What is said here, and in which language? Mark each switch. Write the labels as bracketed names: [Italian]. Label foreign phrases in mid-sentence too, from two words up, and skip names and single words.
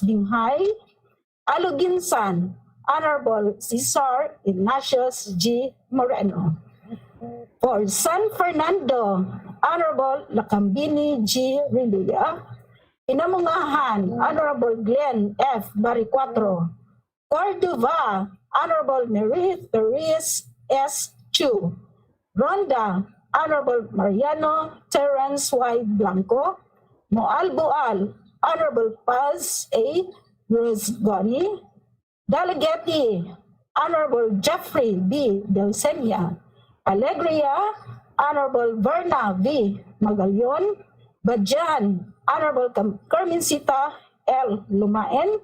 [English] Binghay. Aluginsan, Honorable Cesar Ignatius G. Moreno. For San Fernando, Honorable Lacambini G. Rinduya. Pinamungahan, Honorable Glenn F. Baricuatro. Cordova, Honorable Marie Therese S. Chu. Ronda, Honorable Mariano Terence Y. Blanco. Moalboal, Honorable Paz A. Rosgoni. Dalagete, Honorable Jeffrey B. Delsenia. Alegria, Honorable Verna V. Magallon. Badjan, Honorable Carmencita L. Lumaen.